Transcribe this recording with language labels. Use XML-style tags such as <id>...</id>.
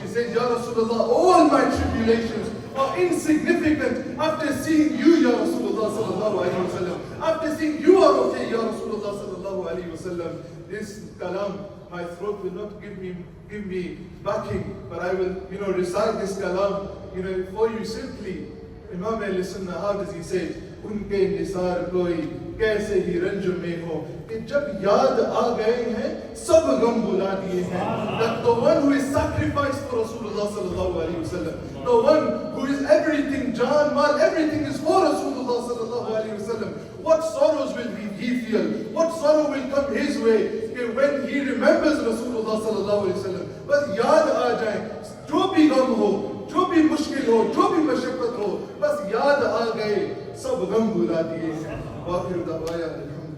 <en>She says, Ya Rasulullah, all my tribulations are insignificant after seeing you, Ya Rasulullah sallallahu alayhi wa sallam. After seeing you are okay, Ya Rasulullah sallallahu alayhi wa sallam. This kalam, my throat will not give me backing, but I will, recite this kalam, for you simply. Imam al-Sunnah, how does he say?</en> <hi>उनके निसार कोई कैसे ही रंज में हो कि जब याद आ गए हैं सब गम बुला दिए हैं.</hi> <en>That the one who is sacrificed for Rasulullah sallallahu alaihi wasallam, the one who is everything, Jan, Mal, everything is for Rasulullah sallallahu alaihi wasallam. What sorrows will he feel? What sorrow will come his way when he remembers Rasulullah sallallahu alaihi wasallam?</en> <hi>बस याद आ जाए, जो भी गम हो, जो भी मुश्किल हो, जो भी मशक्कत हो, बस याद आ गए, सब गम भुला दिए.</hi>